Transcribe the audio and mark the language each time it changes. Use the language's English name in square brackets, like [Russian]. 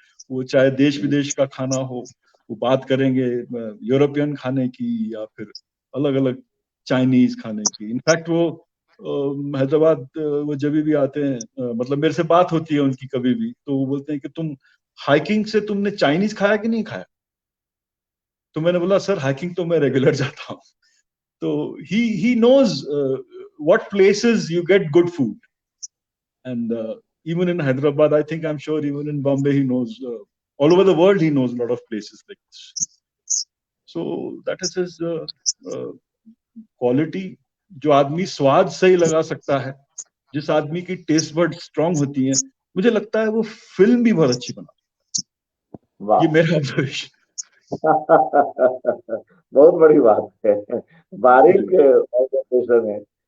[Hindi] वो चाहे देश विदेश का खाना हो, वो बात करेंगे यूरोपियन खाने की या फिर अलग अलग चाइनीज खाने की। इनफैक्ट वो हैदराबाद वो जब भी आते हैं, मतलब मेरे से बात होती है उनकी कभी भी, तो वो बोलते हैं कि तुम हाइकिंग से तुमने चाइनीज खाया कि नहीं खाया। तो मैंने बोला सर, हाइकिंग तो मैं रेगुलर जाता हूँ। [English] तो he knows what places you get good food. And even in Hyderabad, I think, I'm sure even in Bombay he knows, all over the world he knows a lot of places like this. So that is his quality. [Hindi] जो आदमी स्वाद सही लगा सकता है, जिस आदमी की टेस्ट बड स्ट्रांग होती है, मुझे लगता है वो फिल्म भी बहुत अच्छी बना। ये वाह। मेरा ऑब्जर्वेशन। बहुत बड़ी बात है, बारीक ऑब्जर्वेशन है।